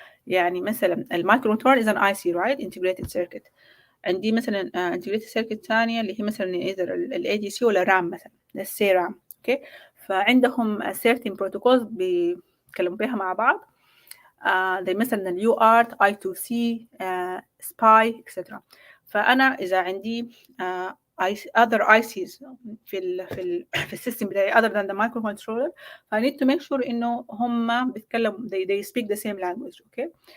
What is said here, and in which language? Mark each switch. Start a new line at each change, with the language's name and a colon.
Arabic: يعني مثلا
English: المايكروكنترولر is an IC, right? integrated circuit.
Arabic: عندي مثلا
English: integrated circuit
Arabic: ثانية اللي هي مثلا either ال ADC ولا RAM مثلا.
English: let's say RAM. okay.
Arabic: فعندهم
English: certain protocols
Arabic: بيتكلموا بيها مع بعض.
English: زي مثلا ال UART, I2C, SPI, etc.
Arabic: فأنا إذا عندي
English: other ICs
Arabic: في السيستم بتاعي
English: other than the microcontroller, I need to make sure
Arabic: إنه هم بيتكلموا
English: they speak the same language. okay.